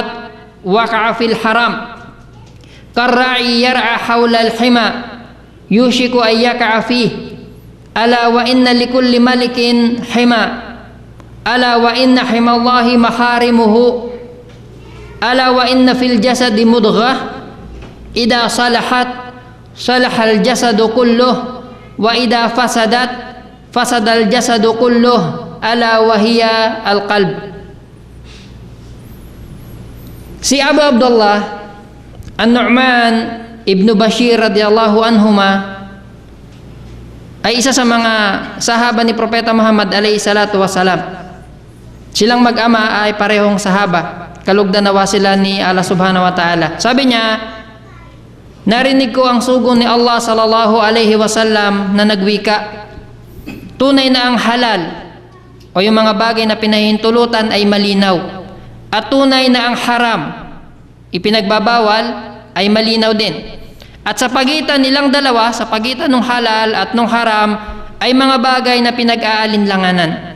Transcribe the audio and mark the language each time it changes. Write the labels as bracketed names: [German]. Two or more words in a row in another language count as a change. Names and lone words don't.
[Arabic] وقع في الحرام كالراعي يرعى حول الحمى يوشك أن يقع فيه ألا وإن لكل ملك حمى ألا وإن حمى الله محارمه ألا وإن في الجسد مضغة إذا صلحت صلح الجسد كله وإذا فسدت فسد الجسد كله ألا وهي القلب. [Filipino] Si Abu Abdullah An-Nu'man ibn Bashir [Arabic] رضي الله عنهما [Filipino] ay isa sa mga sahaba ni Propeta Muhammad [Arabic] عليه الصلاة والسلام. [Filipino] Silang mag-ama ay parehong sahaba, kalugdan nawa sila ni [Arabic] الله سبحانه وتعالى. [Filipino] Sabi niya, narinig ko ang sugo ni Allah [Arabic] صلى الله عليه وسلم [Filipino] na nagwika, tunay na ang halal o yung mga bagay na pinahintulutan ay malinaw, at tunay na ang haram, ipinagbabawal, ay malinaw din. At sa pagitan nilang dalawa, sa pagitan ng halal at ng haram, ay mga bagay na pinag-aalinlanganan.